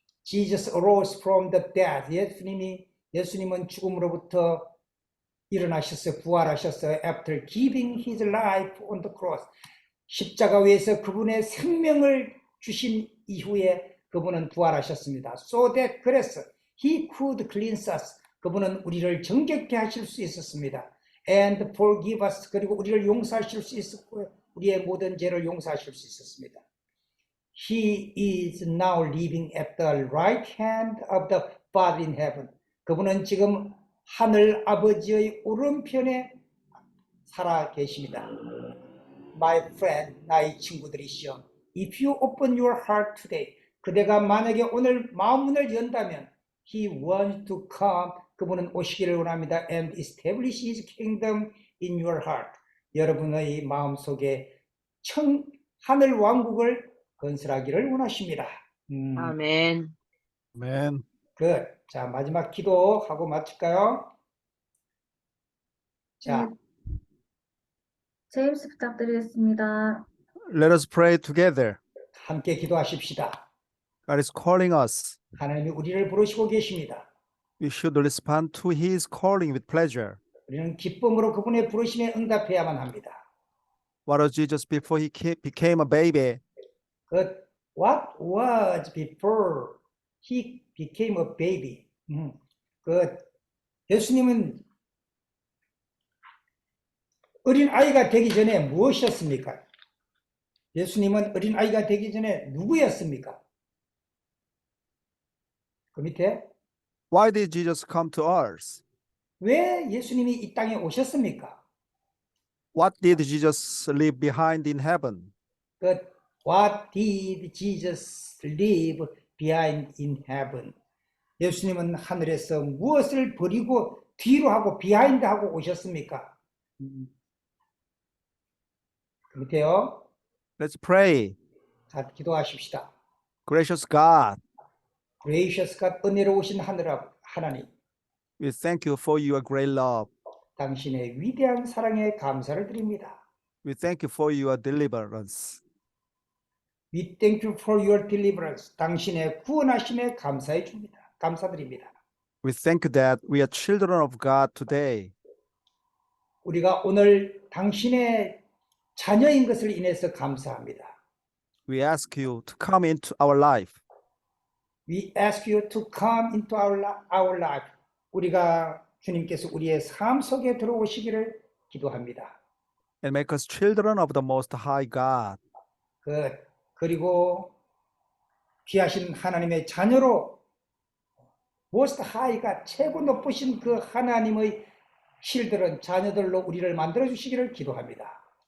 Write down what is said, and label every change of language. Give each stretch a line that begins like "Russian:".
English: Jesus arose from the dead.
Korean: 예수님은 죽음으로부터 일어나셨어요. 부활하셨어요.
English: After giving his life on the cross.
Korean: 십자가 위에서 그분의 생명을 주신 이후에 그분은 부활하셨습니다.
English: So that,
Korean: 그래서
English: he could cleanse us.
Korean: 그분은 우리를 정결케 하실 수 있었습니다.
English: And forgive us.
Korean: 그리고 우리를 용서하실 수 있었고요. 우리의 모든 죄를 용서하실 수 있었습니다.
English: He is now living at the right hand of the Father in heaven.
Korean: 그분은 지금 하늘 아버지의 오른편에 살아 계십니다.
English: My friend,
Korean: 나의 친구들이시여.
English: If you open your heart today,
Korean: 그대가 만약에 오늘 마음문을 연다면
English: He wants to come.
Korean: 그분은 오시기를 원합니다.
English: And establish His kingdom in your heart.
Korean: 여러분의 마음속에 하늘 왕국을 건설하기를 원하십니다. 아멘.
English: Amen. Good.
Korean: 자, 마지막 기도하고 마칠까요? 자, 제임스 부탁드리겠습니다.
English: Let us pray together.
Korean: 함께 기도하십시다.
English: God is calling us.
Korean: 하나님이 우리를 부르시고 계십니다.
English: We should respond to His calling with pleasure.
Korean: 우리는 기쁨으로 그분의 부르심에 응답해야만 합니다.
English: What was Jesus before He became a baby? But what was before He became a baby?
Korean: 예수님은 어린 아이가 되기 전에 무엇이었습니까? 예수님은 어린 아이가 되기 전에 누구였습니까? 그 밑에
English: Why did Jesus come to earth?
Korean: 왜 예수님이 이 땅에 오셨습니까?
English: What did Jesus leave behind in heaven? What did Jesus leave behind in heaven?
Korean: 예수님은 하늘에서 무엇을 버리고 뒤로 하고 behind 하고 오셨습니까? 그 밑에요.
English: Let's pray.
Korean: 자, 기도하십시다.
English: Gracious God, Gracious God,
Korean: 은혜로우신 하나님,
English: we thank you for your great love.
Korean: 당신의 위대한 사랑에 감사를 드립니다.
English: We thank you for your deliverance. We thank you for your deliverance.
Korean: 당신의 구원하심에 감사해 줍니다. 감사드립니다.
English: We thank you that we are children of God today.
Korean: 우리가 오늘 당신의 자녀인 것을 인해서 감사합니다.
English: We ask you to come into our life. We ask you to come into our life.
Korean: 우리가 주님께서 우리의 삶 속에 들어오시기를 기도합니다.
English: And make us children of the Most High God.
Korean: 그리고 귀하신 하나님의 자녀로 Most High가 최고 높으신 그 하나님의 실들은 자녀들로 우리를 만들어 주시기를 기도합니다.